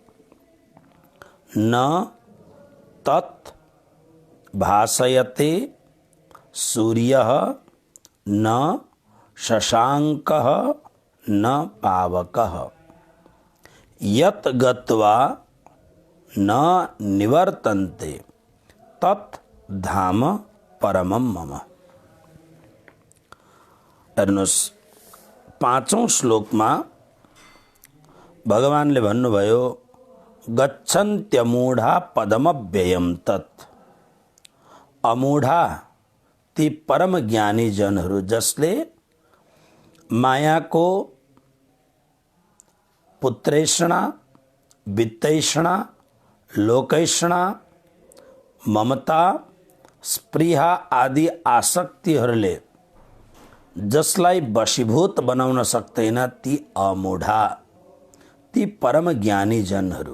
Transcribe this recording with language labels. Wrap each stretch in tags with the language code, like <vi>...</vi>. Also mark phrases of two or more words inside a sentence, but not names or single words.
<sa>न तत् भासयते सूर्यः न शशाङ्कः न पावकः यत् गत्वा न निवर्तन्ते तत् धाम परमं मम।</sa> <ne>हेर्नुहोस्, 5औं श्लोकमा भगवानले भन्नुभयो</ne> <sa>गच्छन्त्यमूढा पदमव्ययम तत्।</sa> <ne>अमूढा ती परम ज्ञानी जनहरू जसले मायाको पुत्रेषणा, वित्तैषणा, लोकैषणा, ममता, स्पृहा आदि आसक्तिहरूले जसलाई वशीभूत बनाउन सक्दैन ती अमूढा, ती परम ज्ञानी जनहरू।</ne>